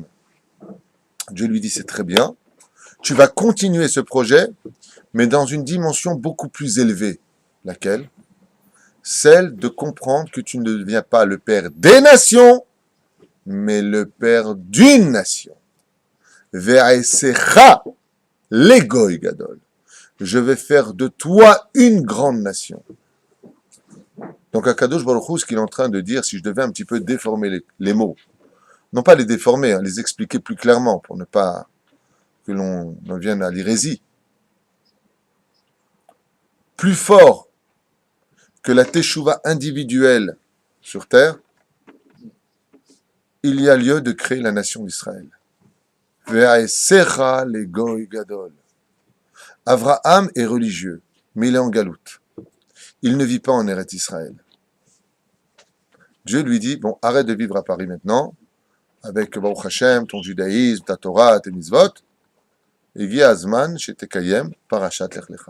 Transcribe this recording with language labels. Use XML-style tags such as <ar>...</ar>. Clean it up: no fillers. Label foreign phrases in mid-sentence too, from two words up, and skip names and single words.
<fr>Dieu lui dit, c'est très bien, tu vas continuer ce projet, mais dans une dimension beaucoup plus élevée. Laquelle? Celle de comprendre que tu ne deviens pas le père des nations, mais le père d'une nation.</fr> <he>ואעשך לגוי גדול.</he> <fr>Je vais faire de toi une grande nation. Donc</fr> <he>הקדוש ברוך הוא,</he> <fr>ce qu'il est en train de dire, si je devais un petit peu déformer les mots, non pas les déformer, hein, les expliquer plus clairement, pour ne pas que l'on en vienne à l'hérésie. Plus fort que la teshuva individuelle sur terre, il y a lieu de créer la nation d'Israël.</fr> <he>ואעשך לגוי גדול.</he> <fr>Abraham est religieux, mais il est en galoute. Il ne vit pas en Eretz Israël. Dieu lui dit, bon, arrête de vivre à Paris maintenant, avec</fr> <he>ברוך השם,</he> <fr>ton judaïsme, ta Torah, tes mitzvot, et Gi Azman, Shetekayem, Parashat Lech Lecha.</fr>